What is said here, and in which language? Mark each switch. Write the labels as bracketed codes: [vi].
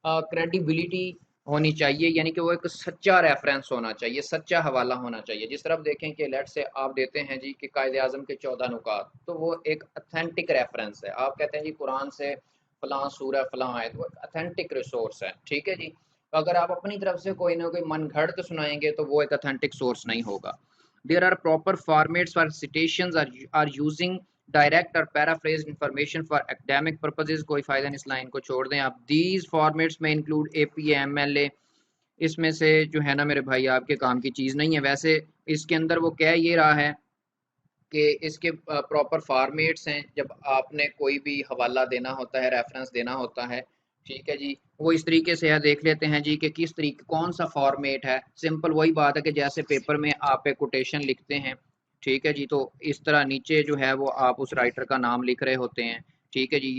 [ur] Credibility ہونی چاہیے، یعنی کہ وہ ایک سچا ریفرنس ہونا چاہیے، سچا حوالہ ہونا چاہیے۔ جس طرح دیکھیں کہ لیٹ سے آپ دیتے ہیں جی کہ قائد اعظم کے 14 نکات، تو وہ ایک اتھینٹک ریفرنس ہے۔ آپ کہتے ہیں جی قرآن سے فلاں سورہ فلاں آیت، وہ اتھینٹک ریسورس ہے، ٹھیک ہے جی۔ اگر آپ اپنی طرف سے کوئی نہ کوئی من گھڑت سنائیں گے تو وہ ایک اتھینٹک سورس نہیں ہوگا. [en] There are proper formats for citations are using direct or paraphrased information for academic purposes. [ur] کوئی فائدہ نہیں اس لائن کو چھوڑ دیں آپ. [en] These formats may include APA, MLA. [ur] اس میں سے جو ہے نا میرے بھائی آپ کے کام کی چیز نہیں ہے. ویسے اس کے اندر وہ کہہ یہ رہا ہے کہ اس کے پراپر فارمیٹس ہیں. جب آپ نے کوئی بھی حوالہ دینا ہوتا ہے، ریفرنس دینا ہوتا ہے، ٹھیک ہے جی، وہ اس طریقے سے ہے. دیکھ لیتے ہیں جی کہ کس طریقے کون سا فارمیٹ ہے. سمپل وہی بات ہے کہ جیسے پیپر میں آپ ایک کوٹیشن لکھتے ہیں، ٹھیک ہے جی، تو اس طرح نیچے جو ہے وہ آپ اس رائٹر کا نام لکھ رہے ہوتے ہیں، ٹھیک ہے جی.